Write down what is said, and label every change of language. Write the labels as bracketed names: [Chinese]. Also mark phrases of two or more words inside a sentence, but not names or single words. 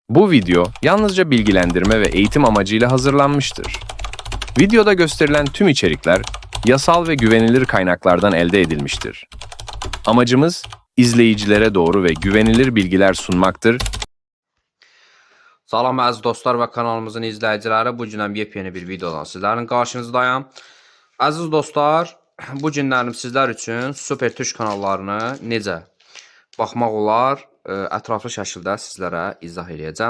[Turkish] Bu video yalnızca bilgilendirme ve eğitim amacıyla hazırlanmıştır. Videoda gösterilen tüm içerikler yasal ve güvenilir kaynaklardan elde edilmiştir. Amacımız izleyicilere doğru ve güvenilir bilgiler sunmaktır. [Azerbaijani] Salam əziz dostlar və kanalımızın izləyiciləri, bu günəm yepyeni bir videodan sizlərin qarşınızdayım. Əziz dostlar, bu günlərim sizlər üçün Super Tuş kanallarını necə baxmaq olar, ətraflı şəkildə sizlərə izah edəcəm.